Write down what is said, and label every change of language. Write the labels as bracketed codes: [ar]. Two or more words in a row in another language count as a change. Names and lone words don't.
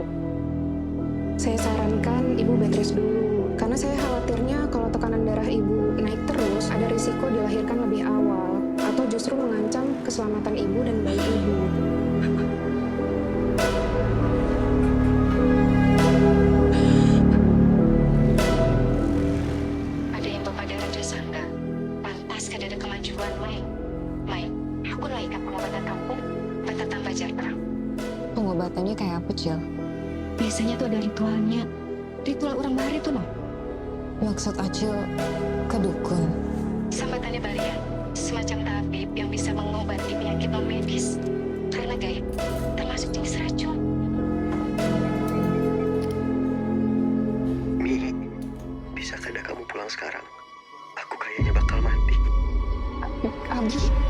[id] Saya sarankan ibu [en] bed rest [id] dulu karena saya khawatirnya kalau tekanan darah ibu naik terus ada risiko dilahirkan lebih awal atau justru mengancam keselamatan ibu dan bayi ibu. Ada yang Bapak dan Raja sangka. [bjn] Pantas kada ada kemajuan, Mai. Mai, aku lagi ke pengobatan kampung, bata tambah jarang. Pengobatannya kayak apa, Cil? Biasanya tuh ada ritualnya. Ritual orang bahari tuh, noh. Maksud Acil ke dukun? Sambatannya barian, [id] semacam tabib yang bisa mengobati penyakit non medis. Karena gaib, termasuk jenis racun. [bjn] Mi, bisa kada kamu pulang sekarang? [id] Aku kayaknya bakal mati. Abi.